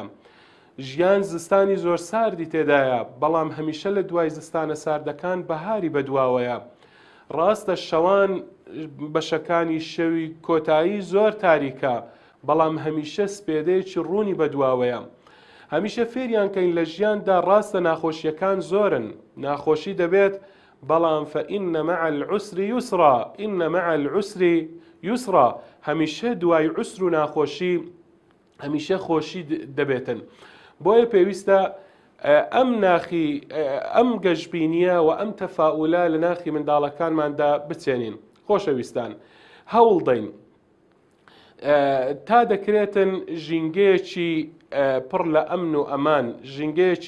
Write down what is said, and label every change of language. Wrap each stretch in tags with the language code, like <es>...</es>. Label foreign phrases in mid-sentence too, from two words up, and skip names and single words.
<ckb>ژیان زستانی زۆر ساردی تێدایە، بەڵام هەمیشە لە دوای زستانە ساردەکان بەهاری بەدواوەیە. ڕاستە شەوان بەشەکانی شەوی کۆتایی زۆر تاریکە، بەڵام هەمیشە سپێدەیەکی ڕوونی بەدواوەیە. هەمیشە فێریان کەین لە ژیاندا ڕاستە ناخۆشیەکان زۆرن، ناخۆشی دەبێت، بەڵام</ckb> <ar>فإن مع العسر يسرا، إن مع العسر يسرا.</ar> <ckb>هەمیشە دوای عسر و ناخۆشی هەمیشە خۆشی دەبێتن. بۆیە پێویستە ئەم گەشببینیە و ئەم تەفاؤلە لە ناخی منداڵەکانماندا بچێنین. خۆشەویستان، هەوڵ دەین تا دەکرێتن ژینگەیەکی پڕ لە ئەمن و ئەمان، ژینگەیەکی</ckb>